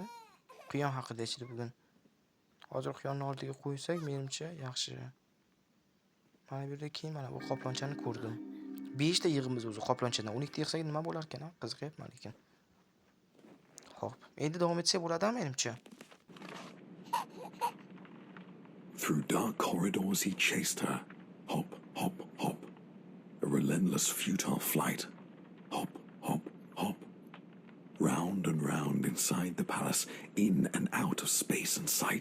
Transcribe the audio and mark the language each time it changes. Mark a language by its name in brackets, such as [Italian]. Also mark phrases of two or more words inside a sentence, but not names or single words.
[Uzbek] Quyon haqida ichdi bugun. Hozir quyonni oldiga qo'ysak, menimcha yaxshi. Mana bu yerda keyin mana bu qoplonchani ko'rdim. 5 ta yig'imiz o'zi qoplonchadan. 12 ta yig'sak nima bo'lar ekan? Qiziqyapman lekin. Xo'p, endi davom etsak bo'ladimi menimcha? [English] Through dark corridors he chased her. Hop, hop, hop. A relentless, futile flight. Hop, hop, hop. Round and round inside the palace, in and out of space and sight.